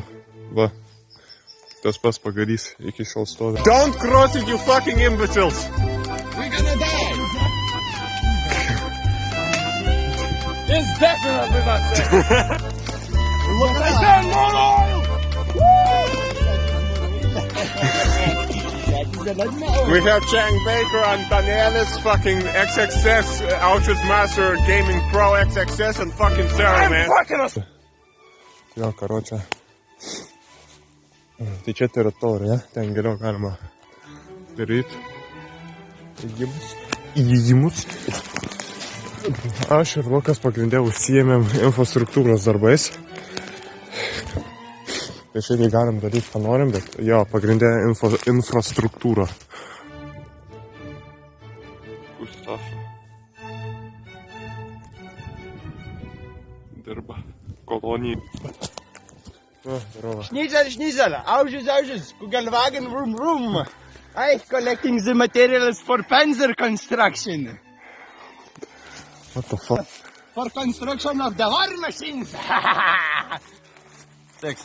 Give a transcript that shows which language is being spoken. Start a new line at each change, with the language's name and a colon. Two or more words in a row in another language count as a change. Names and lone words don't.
Lithuanian: Va, tas pats pagarys iki šiol stovi.
English: Don't cross it, you fucking imbeciles! We're gonna die! It's definitely not safe! Look at that monorail! We have Chang Baker on Danielis, fucking XXS, Auschwitz Master Gaming Pro XXS, and fucking Sarah, man.
Lithuanian: Jo, karočią. Tai čia teritorija, ten geriau galima daryti įėjimus. Aš ir Lukas pagrindė užsiėmėm infrastruktūros darbais. Tai šiandien galim daryti, ką norim, bet jo, pagrindė infrastruktūra. Gustafa dirba kolonijai.
German: Schnitzel, Auschwitz, Kugelwagen, vroom.
English: I'm collecting the materials for panzer construction. What the fuck? For construction of the war machines. Thanks.